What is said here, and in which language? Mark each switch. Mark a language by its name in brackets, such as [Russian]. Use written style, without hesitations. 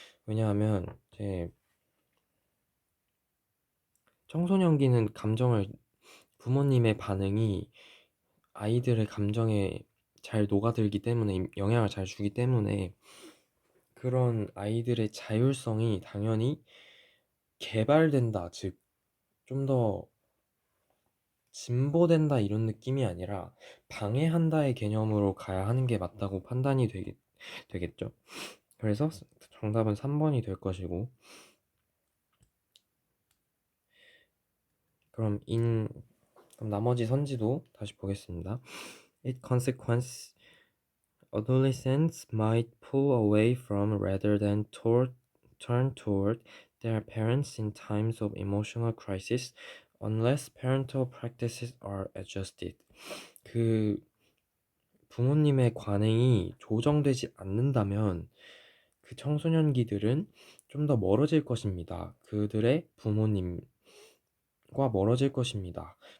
[Korean] 왜냐하면 이제 청소년기는 감정을, 부모님의 반응이 아이들의 감정에 잘 녹아들기 때문에, 영향을 잘 주기 때문에 그런 아이들의 자율성이 당연히 개발된다, 즉 좀 더 진보된다 이런 느낌이 아니라 방해한다의 개념으로 가야 하는 게 맞다고 판단이 되겠죠. 그래서 정답은 3번이 될 것이고, 그럼 그럼 나머지 선지도 다시 보겠습니다. [English] It consequence adolescents might pull away from rather than turn toward their parents in times of emotional crisis unless parental practices are adjusted. [Korean] 그 부모님의 관행이 조정되지 않는다면 그 청소년기들은 좀 더 멀어질 것입니다. 그들의 부모님과 멀어질 것입니다.